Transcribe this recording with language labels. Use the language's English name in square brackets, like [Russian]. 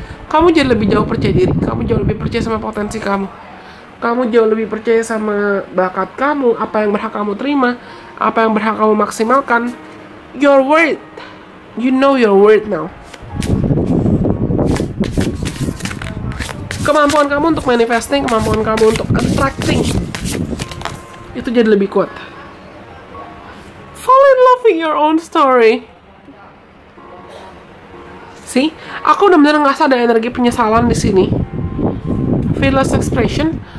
[Indonesian] Kamu jadi lebih jauh percaya diri. Kamu jauh lebih percaya sama potensi kamu. Kamu jauh lebih percaya sama bakat kamu, apa yang berhak kamu terima, apa yang berhak kamu maksimalkan. [English] Your worth. You know your worth now. [Indonesian] Kemampuan kamu untuk manifesting, kemampuan kamu untuk attracting, itu jadi lebih kuat. [English] Fall in love with your own story. [Indonesian] See, aku benar-benar ngerasa ada energi penyesalan di sini. Fearless expression.